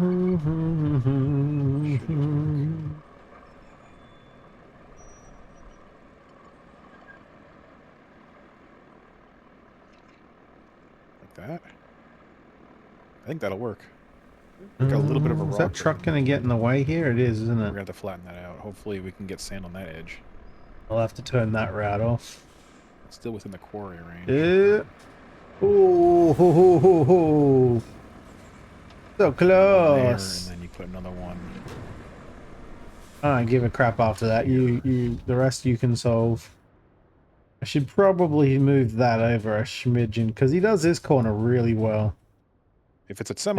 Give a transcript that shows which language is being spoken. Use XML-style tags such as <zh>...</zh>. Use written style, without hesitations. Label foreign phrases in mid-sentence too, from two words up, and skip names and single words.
<en>Should work. Like that. I think that'll work. Got a little bit of a rock. Is that truck going to get in the way here? It is, isn't We're it? going to have to flatten that out. Hopefully we can get sand on that edge. I'll have to turn that route off. It's still within the quarry range. Yeah. Oh, ho, ho, ho, ho. So close. There, and then you put another one. I don't give a crap after that. The rest you can solve. I should probably move that over a smidgen because he does this corner really well. If it's a semi</en>